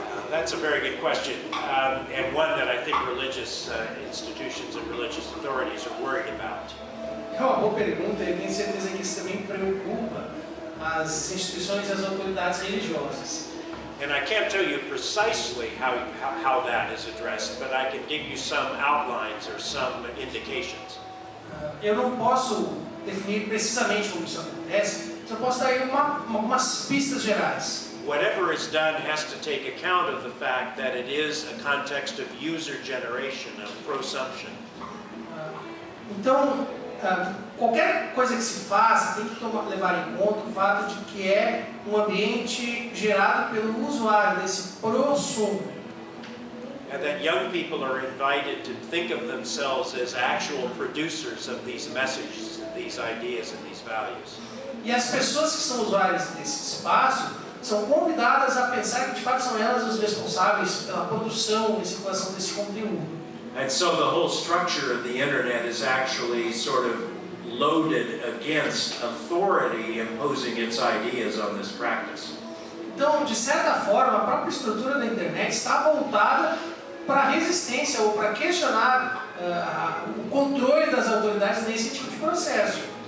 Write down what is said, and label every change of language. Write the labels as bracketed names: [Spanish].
[English] That's a very good question, and one that I think religious institutions and religious authorities are worried about. [Portuguese] É uma boa pergunta e eu tenho certeza que isso também preocupa as instituições e as autoridades religiosas. [English] And I can't tell you precisely how that is addressed, but I can give you some outlines or some indications. [Portuguese] Eu não posso definir precisamente como isso acontece, mas eu posso dar aí algumas pistas gerais. [English] Whatever is done has to take account of the fact that it is a context of user generation, of prosumption. [Portuguese] Então, qualquer coisa que se faça tem que levar em conta o fato de que é um ambiente gerado pelo usuário, desse prosumo. [English] And that young people are invited to think of themselves as actual producers of these messages, these ideas and these values. [Portuguese] E as pessoas que são usuárias desse espaço são convidadas a pensar que de fato são elas os responsáveis pela produção e circulação desse conteúdo. [English] And so the whole structure of the internet is actually sort of loaded against authority imposing its ideas on this practice. [Portuguese] Então, de certa forma, a própria estrutura da internet está voltada para a resistência ou para questionar o controle das autoridades nesse tipo de processo.